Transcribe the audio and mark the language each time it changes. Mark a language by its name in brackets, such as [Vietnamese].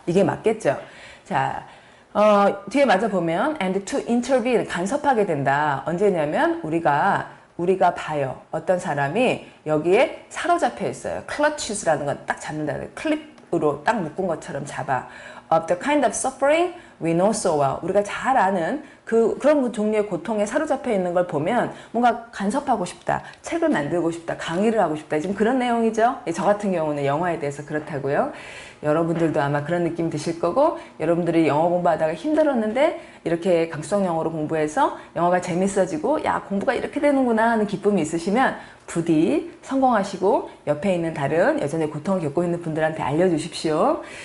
[Korean] 이게 맞겠죠? 자. 뒤에 맞아 보면 [English] and to intervene [Korean] 간섭하게 된다. 언제냐면 우리가 봐요. 어떤 사람이 여기에 사로잡혀 있어요. clutches라는 건 딱 잡는다. 클립으로 딱 묶은 것처럼 잡아. [English] Of the kind of suffering we know so well. [Korean] 우리가 잘 아는 그런 종류의 고통에 사로잡혀 있는 걸 보면 뭔가 간섭하고 싶다. 책을 만들고 싶다. 강의를 하고 싶다. 지금 그런 내용이죠. 저 같은 경우는 영화에 대해서 그렇다고요. 여러분들도 아마 그런 느낌 드실 거고 여러분들이 영어 공부하다가 힘들었는데 이렇게 강수성 영어로 공부해서 영어가 재밌어지고 야 공부가 이렇게 되는구나 하는 기쁨이 있으시면 부디 성공하시고 옆에 있는 다른 여전히 고통을 겪고 있는 분들한테 알려주십시오.